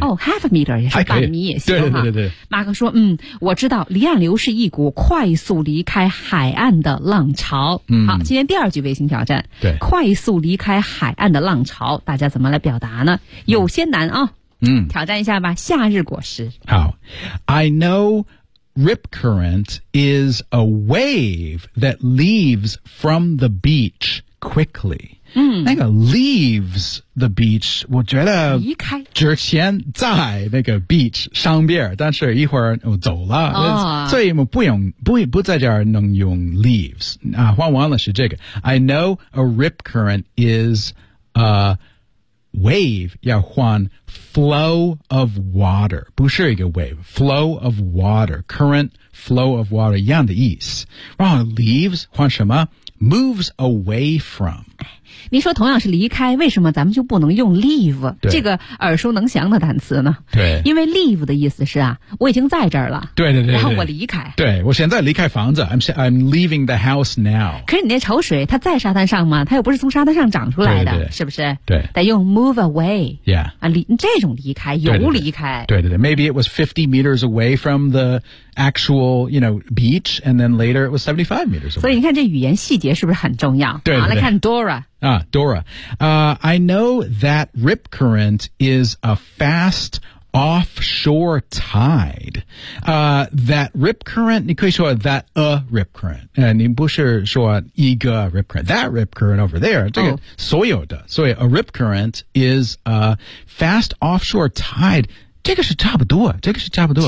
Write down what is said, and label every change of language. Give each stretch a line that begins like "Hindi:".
Chinese: 哦、
English: oh, half a meter
Chinese: 也是半米也行。对对对对。马克说嗯我知道离岸流是一股快速离开海岸的浪潮。好今天第二句卫星挑战。对。快速离开海岸的浪潮大家怎么来表达呢有些难啊。挑战一下吧夏日果实。好。
English: I know,Rip current is a wave that leaves from the beach quickly.、
Chinese: 那个
English: leaves the beach,
Chinese: 我觉得离开之前在那个 beach 上边但是一会儿我走了。
English: Oh.
Chinese: 所以我不用 不在这儿能用 leaves.、换完了是这个。
English: I know a rip current is a wave,
Chinese: 要换
English: Flow of water,
Chinese: 不是一个
English: wave, flow of water, current flow of water,
Chinese: 一样的意思。然后 leaves, 换什么
English: moves away from.
Chinese: 你说同样是离开为什么咱们就不能用 leave, 这个耳熟能详的单词呢对。因为 leave 的意思是啊我已经在这儿了。对对 对, 对。然后我离开。对我现在离开房子
English: I'm leaving the house now.
Chinese: 可是你那潮水它在沙滩上吗它又不是从沙滩上长出来的对对对是不是对。得用 move away.
English: Yeah.
Chinese: 啊这种离开游离开
English: 对对 对, 对, 对 Maybe it was 50 meters away from the actual you know, beach and then later it was 75 meters away
Chinese: 所以你看这语言细节是不是很重要对对对好来看 Dora、
English: Dora、I know that rip current is a fast offshore tide、that rip current
Chinese: 你可以说
English: that a rip current、
Chinese: 你不是说一个
English: rip current that rip current over there
Chinese: 这个所有的、
English: 所以 a rip current is a fast offshore tide
Chinese: 这个是差不多这个是差不多